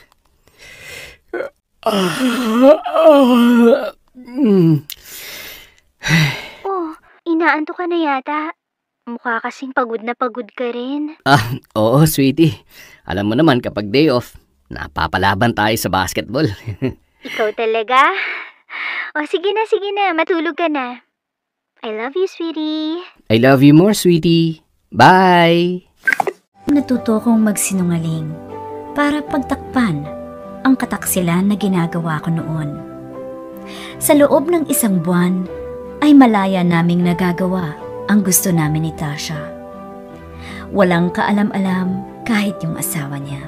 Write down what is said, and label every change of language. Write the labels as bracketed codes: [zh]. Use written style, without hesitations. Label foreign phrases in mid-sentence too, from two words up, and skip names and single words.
[tl] Oh, inaanto ka na yata. Mukha kasing pagod na pagod ka rin. Oo, sweetie. Alam mo naman kapag [en] day off, [tl] napapalaban tayo sa basketball. Ikaw talaga? O sige na, matulog ka na. [en] I love you, sweetie. I love you more, sweetie. Bye! [tl] Natuto kong magsinungaling para pagtakpan ang kataksilan na ginagawa ko noon. Sa loob ng 1 buwan ay malaya naming nagagawa ang gusto namin ni Tasha. Walang kaalam-alam kahit yung asawa niya.